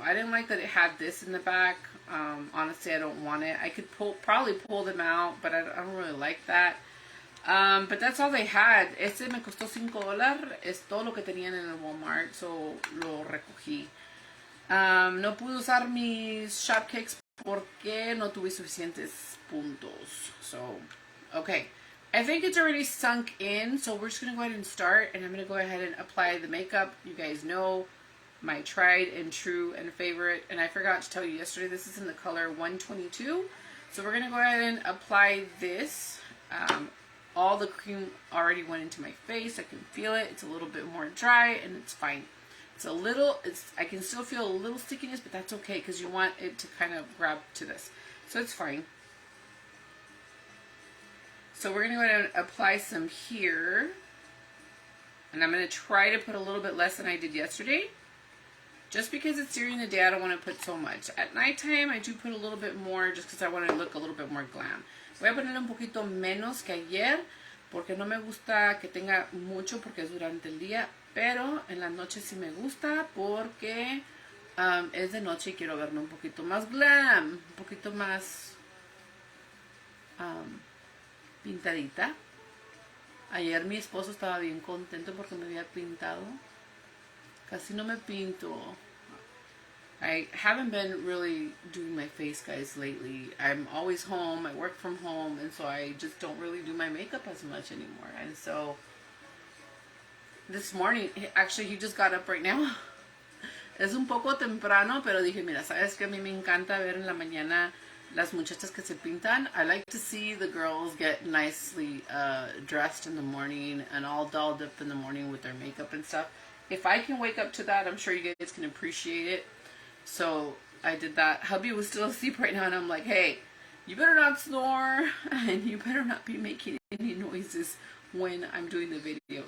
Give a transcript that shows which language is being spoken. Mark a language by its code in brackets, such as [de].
[en] I didn't like that it had this in the back. Honestly, I don't want it. I could probably pull them out, but I don't really like that. But that's all they had. [es] Este me costó $5. Es todo lo que tenían en el Walmart, so lo recogí. No pude usar mis Shopkicks porque no tuve suficientes puntos. [en] So, okay. I think it's already sunk in, so we're just going to go ahead and start, and I'm going to go ahead and apply the makeup. You guys know my tried and true and favorite, and I forgot to tell you yesterday, this is in the color 122. So we're going to go ahead and apply this. All the cream already went into my face. I can feel it. It's a little bit more dry, and it's fine. I can still feel a little stickiness, but that's okay because you want it to kind of grab to this. So it's fine. So we're going to go ahead and apply some here. And I'm going to try to put a little bit less than I did yesterday. Just because it's during the day, I don't want to put so much. At nighttime, I do put a little bit more just because I want to look a little bit more glam. [es] Voy a ponerle un poquito menos que ayer porque no me gusta que tenga mucho porque es durante el día, pero en la noche sí me gusta porque es de noche y quiero verme un poquito más glam, un poquito más pintadita. Ayer mi esposo estaba bien contento porque me había pintado. Casi no me pinto. [en] I haven't been really doing my face, guys, lately. I'm always home. I work from home, and so I just don't really do my makeup as much anymore. And so this morning, actually, he just got up right now. [es] Es un poco temprano, pero dije, mira, sabes que a mí me encanta ver en la mañana las muchachas que se pintan. [en] I like to see the girls get nicely dressed in the morning and all dolled up in the morning with their makeup and stuff. If I can wake up to that, I'm sure you guys can appreciate it. So I did that. Hubby was still asleep right now, and I'm like, hey, you better not snore, and you better not be making any noises when I'm doing the video.